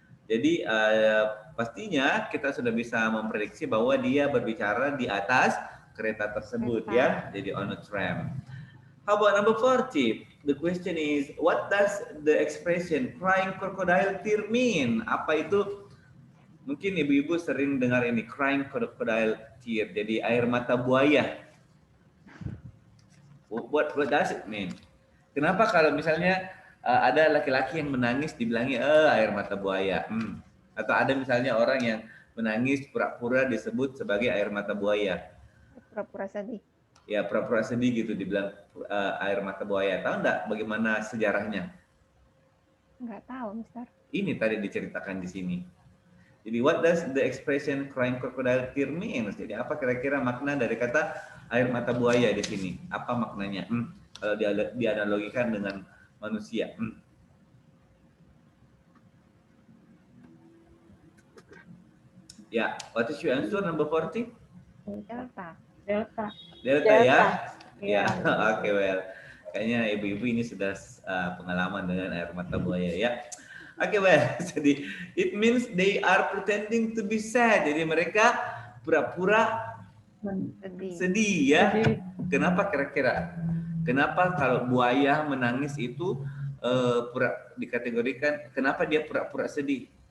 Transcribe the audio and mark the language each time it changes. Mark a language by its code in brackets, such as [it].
[id] Jadi pastinya kita sudah bisa memprediksi bahwa dia berbicara di atas kereta tersebut ya. [en] Jadi on a tram. How about number 40? The question is, what does the expression crying crocodile tear mean? [id] Apa itu? Mungkin ibu-ibu sering dengar ini, [en] crying crocodile tear. [id] Jadi air mata buaya. [en] What does it mean? [id] Kenapa kalau misalnya ada laki-laki yang menangis dibilangi air mata buaya? Atau ada misalnya orang yang menangis pura-pura disebut sebagai air mata buaya. Pura-pura sedih. ya pura-pura sedih gitu dibilang air mata buaya. Tahu nggak bagaimana sejarahnya? Nggak tahu, Mister. Ini tadi diceritakan di sini. [en] Jadi what does the expression crying crocodile tear means? [id] Jadi apa kira-kira makna dari kata air mata buaya di sini? Apa maknanya? Kalau dianalogikan dengan manusia. [en] Ya, what is your answer number 40? [id] Delta. Delta ya? Ya, oke, well. Kayaknya ibu-ibu ini sudah pengalaman dengan air mata buaya ya. [en] Oke, well, jadi it means they are pretending to be sad. [id] Jadi mereka pura-pura sedih ya. Kenapa kira-kira? Kenapa kalau buaya menangis itu dikategorikan, kenapa dia pura-pura sedih?